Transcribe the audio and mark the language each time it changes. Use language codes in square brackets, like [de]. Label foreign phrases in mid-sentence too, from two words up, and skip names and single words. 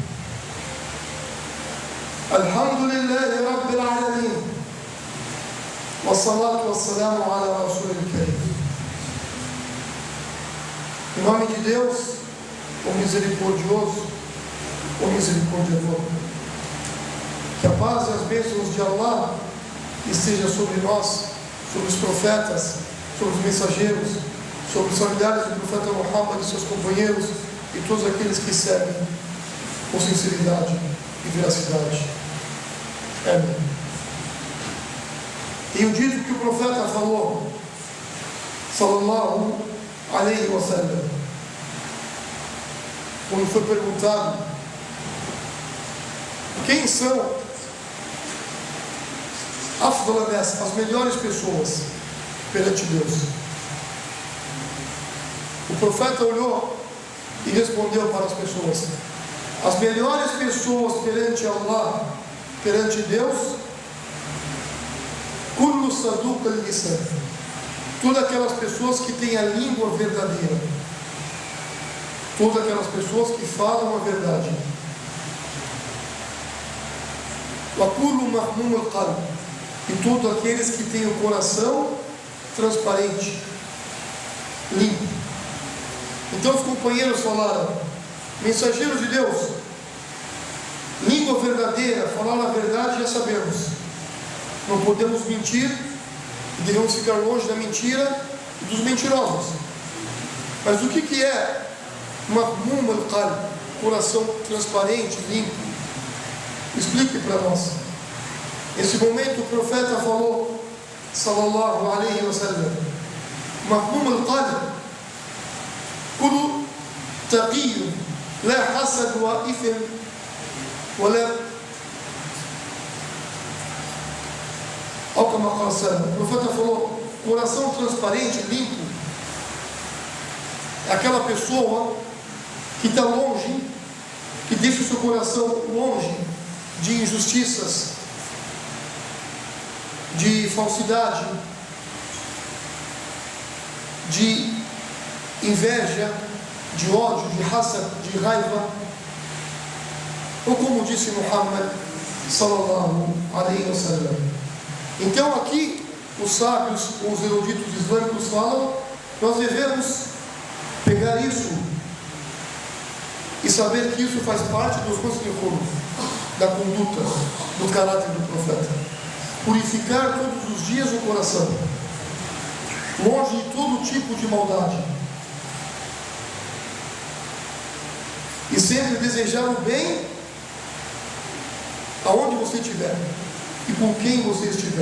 [ar] الحمد لله رب العالمين، والصلاة والسلام على رسول الكريم. [pt] Em nome de Deus, o misericordioso, o misericordiador, que a paz e as bênçãos de Allah esteja sobre nós, sobre os profetas, sobre os mensageiros, sobre os familiares do profeta Muhammad e seus companheiros, e todos aqueles que seguem com sinceridade e veracidade. Amém. Tenho dito que o profeta falou, [ar] صلى الله عليه وسلم, [pt] quando foi perguntado Quem são as melhores pessoas perante Deus? O profeta olhou e respondeu para as pessoas: as melhores pessoas perante Allah, perante Deus, [ar] كل صدوق اللسان, [pt] todas aquelas pessoas que têm a língua verdadeira, todas aquelas pessoas que falam a verdade. [ar] وكل مخموم القلب, [pt] e todos aqueles que têm o coração transparente, limpo. Então os companheiros falaram: mensageiro de Deus, língua verdadeira, falar a verdade já sabemos, não podemos mentir, devemos ficar longe da mentira e dos mentirosos. Mas o que é [ar] مخموم القلب, [pt] coração transparente, limpo? Explique para nós. Nesse momento o profeta falou, [ar] صلى الله عليه وسلم: مخموم القلب كل تقي لا حسد وإثم ولا. [pt] O profeta falou: coração transparente, limpo, é aquela pessoa que está longe, que deixa o seu coração longe de injustiças, de falsidade, de inveja, de ódio, de raça, de raiva. Ou como disse Muhammad [ar] صلى الله عليه وسلم. [pt] Então aqui os sábios, os eruditos islâmicos falam: nós devemos pegar isso e saber que isso faz parte dos conselhos, da conduta, do caráter do profeta. Purificar todos os dias o coração, longe de todo tipo de maldade, e sempre desejar o bem aonde você estiver e com quem você estiver.